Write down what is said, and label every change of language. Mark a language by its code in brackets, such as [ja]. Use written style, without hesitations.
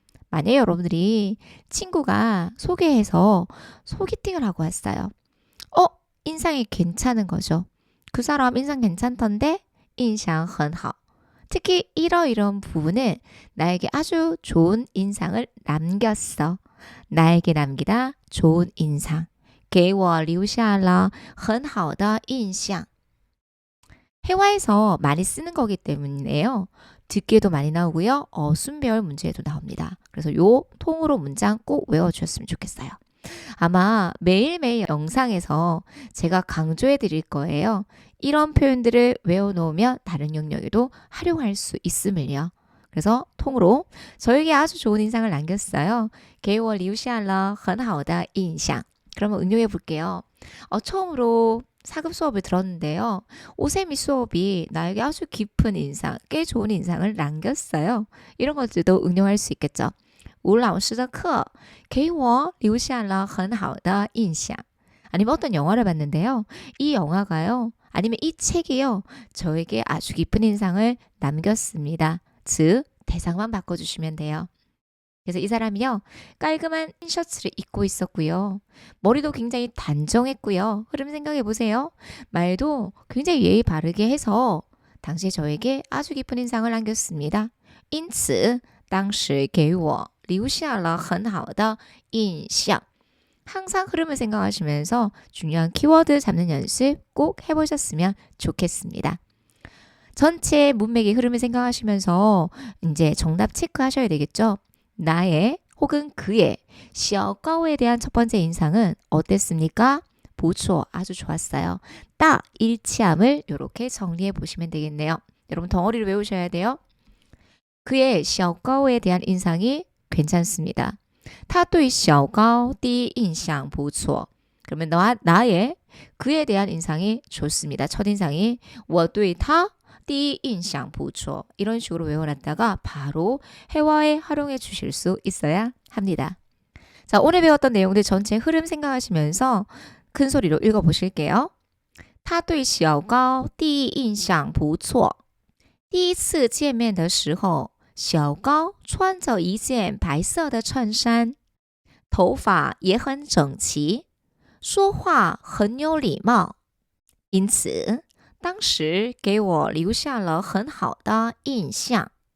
[ko] 만약에 여러분들이 친구가 소개해서 소개팅을 하고 왔어요. 인상이 괜찮은 거죠. 그 사람 인상 괜찮던데? [zh] 印象很好. [ko] 특히 이러이런 부분은 나에게 아주 좋은 인상을 남겼어. 나에게 남기다 좋은 인상. [zh] 给我留下了很好的印象. [ko] 회화에서 많이 쓰는 거기 때문에요. 듣기에도 많이 나오고요. 어순배열 문제에도 나옵니다. 그래서 요 통으로 문장 꼭 외워주셨으면 좋겠어요. 아마 매일매일 영상에서 제가 강조해 드릴 거예요. 이런 표현들을 외워놓으면 다른 영역에도 활용할 수 있음을요. 그래서 통으로 저에게 아주 좋은 인상을 남겼어요. [zh] 给我留下了很好的印象. [ko] 그러면 응용해 볼게요. 처음으로 4급 수업을 들었는데요. 오세미 수업이 나에게 아주 깊은 인상, 꽤 좋은 인상을 남겼어요. 이런 것들도 응용할 수 있겠죠. [zh] 吴老师的课给我留下了很好的印象. [ko] 아니면 어떤 영화를 봤는데요. 이 영화가요. 아니면 이 책이요. 저에게 아주 깊은 인상을 남겼습니다. 즉 대상만 바꿔주시면 돼요. 그래서 이 사람이요. 깔끔한 셔츠를 입고 있었고요. 머리도 굉장히 단정했고요. 흐름 생각해 보세요. 말도 굉장히 예의 바르게 해서 당시에 저에게 아주 깊은 인상을 남겼습니다. [zh] 因此当时给我留下了很好的印象. [ko] 항상 흐름을 생각하시면서 중요한 키워드 잡는 연습 꼭 해보셨으면 좋겠습니다. 전체 문맥의 흐름을 생각하시면서 이제 정답 체크하셔야 되겠죠. 나의 혹은 그의 小高에 대한 첫 번째 인상은 어땠습니까? 보초 아주 좋았어요. 딱 일치함을 이렇게 정리해 보시면 되겠네요. 여러분 덩어리를 외우셔야 돼요. 그의 小高에 대한 인상이 괜찮습니다. [zh] 他对小高第一印象不错. [ko] 그러면 나의 그에 대한 인상이 좋습니다. 첫인상이 [zh] 我对他第一印象不错. [ko] 이런 식으로 외워놨다가 바로 회화에 활용해 주실 수 있어야 합니다. 자, 오늘 배웠던 내용들 전체 흐름 생각하시면서 큰 소리로 읽어보실게요. [zh] 他对小高第一印象不错.第一次见面的时候小高穿着一件白色的衬衫，头发也很整齐，说话很有礼貌，因此当时给我留下了很好的印象。